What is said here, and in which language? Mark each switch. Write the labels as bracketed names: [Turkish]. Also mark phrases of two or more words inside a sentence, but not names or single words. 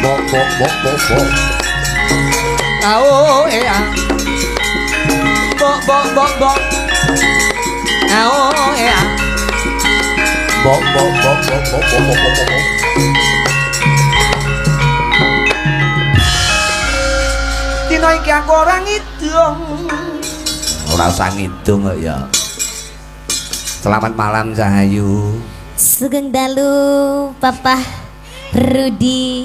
[Javanese] bok bok bok bok. Oh ah. Bok bok bok bok. Oh ah. Bok bok bok bok bok bok bok bok. Dino iki aku ora ngidung. Ora usah ngidung kok ya. [Indonesian] Selamat malam [Javanese] Cahayu. Sugeng dalu Papa Rudi